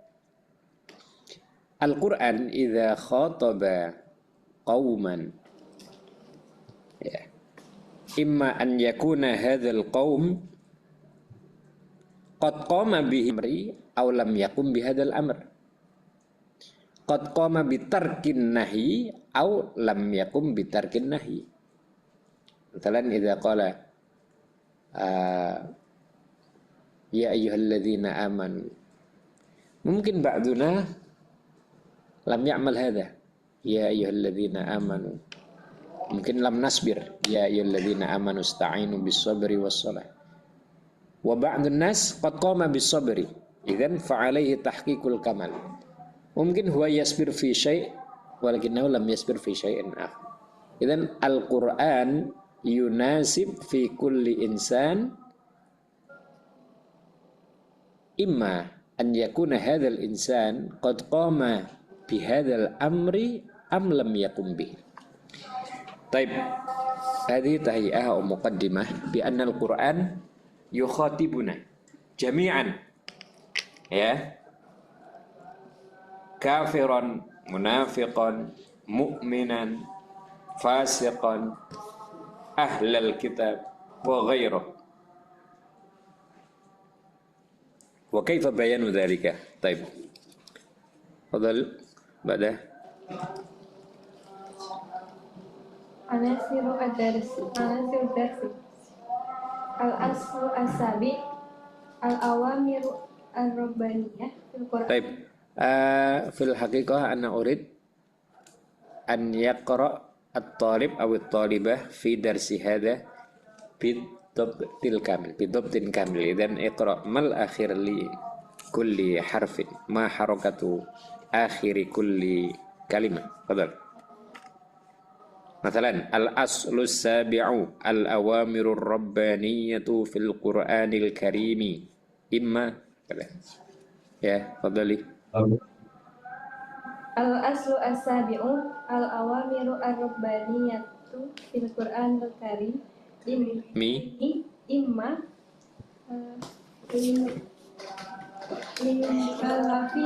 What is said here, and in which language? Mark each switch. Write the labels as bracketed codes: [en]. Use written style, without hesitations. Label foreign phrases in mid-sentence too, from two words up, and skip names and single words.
[ar] القرآن إذا خاطب قوما إما أن يكون هذا القوم قد قام به أمر أو لم يقم بهذا الأمر قد قام بترك النهي أو لم يقم بترك النهي. مثلا إذا قال يا أيها الذين آمنوا mungkin بعضنا لم يعمل هذا يا أيها الذين آمنوا mungkin لم نصبر يا أيها الذين آمنوا استعينوا بالصبر والصلاة وبعض الناس قد قام بالصبر إذن فعليه تحقيق الكمال. mungkin هو يصبر في شيء ولكنه لم يصبر في شيء آخر. إذن القرآن يناسب في كل إنسان إما أن يكون هذا الإنسان قد قام بهذا الأمر أم لم يقم به. طيب هذه تحية ومقدمة بأن القرآن يخاطبنا جميعا يا كافرا منافقا مؤمنا فاسقا أهل الكتاب وغيره. وكيف بيان ذلك? طيب تفضل بعد. عناصر الدرس الأصل السابع الأوامر الربانية في القرآن. Taib. في الحقيقة أنا أريد أن يقرأ الطالب أو الطالبة في درس هذا بضبط الكامل بضبط كامل. Dan اقرأ ما الآخر لكل حرف ما حركة آخر كل كلمة. Fadhal. مثلا الأصل السابع الأوامر الربانية في القرآن الكريم إما كذا. يا تفضلي. الأصل السابع الأوامر الربانية في القرآن الكريم إما لمكلفي